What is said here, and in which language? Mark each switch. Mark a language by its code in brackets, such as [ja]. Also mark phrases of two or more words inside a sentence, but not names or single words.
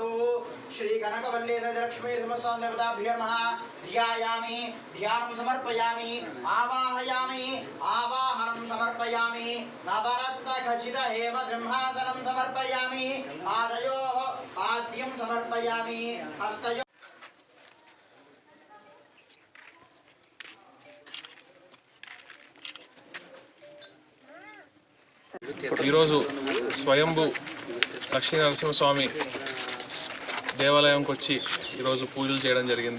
[sa] श्री कनकवल्ली लक्ष्मी नरसिंहस्वामिदेवताभ्यो नमः. ध्यायामि, ध्यानं समर्पयामि, आवाहयामि, आवाहनं समर्पयामि, नवरत्नखचित हेम सिंहासनं समर्पयामि, पादयोः पाद्यं समर्पयामि, हस्तयोः [te] ఈరోజు స్వయంభూ లక్ష్మీ నరసింహస్వామి దేవాలయంకి వచ్చి ఈరోజు పూజలు చేయడం జరిగింది.